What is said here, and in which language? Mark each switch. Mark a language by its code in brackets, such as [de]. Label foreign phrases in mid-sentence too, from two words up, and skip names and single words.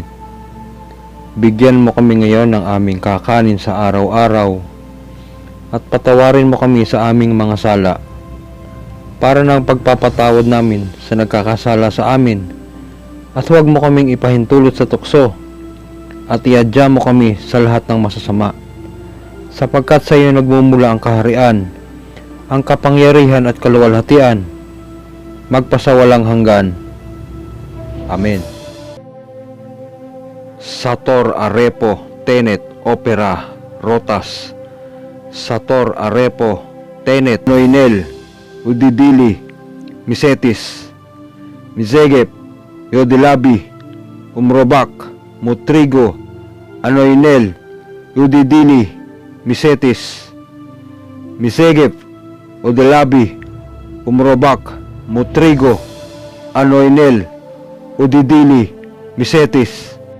[tl] Bigyan mo kami ngayon ng aming kakanin sa araw-araw, at patawarin mo kami sa aming mga sala, para ng pagpapatawad namin sa nagkakasala sa amin, at huwag mo kaming ipahintulot sa tukso, at iadya mo kami sa lahat ng masasama, sapagkat sa iyo nagmumula ang kaharian, ang kapangyarihan at kaluwalhatian, magpasawalang hanggan. Amen. [la] Sator Arepo Tenet Opera Rotas, Sator Arepo Tenet Noinel Udidili Misetis, Mizegep Yodilabi Umrobak Mutrigo Anoinel Udidili Misetis, Misegep Odelabi Umrobak Mutrigo Anoinel Udidili Misetis.